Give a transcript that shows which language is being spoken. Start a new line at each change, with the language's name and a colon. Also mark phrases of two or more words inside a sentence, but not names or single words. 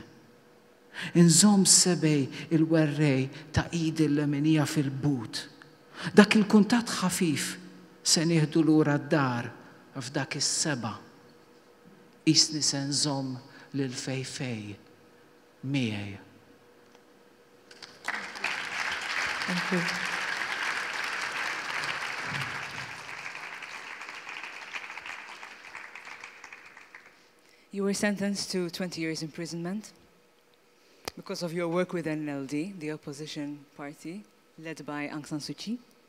Maltese: Inżomm sebej il-werrej ta' idi l-lemenija fil-but. Dak il-kuntatt ħafif se nieħdu lura d-dar f'dak is-seba' qisni se nżomm lil fejfej miegħi.
English: Thank you. You were sentenced to 20 years imprisonment because of your work with NLD, the opposition party led by Aung San Suu Kyi.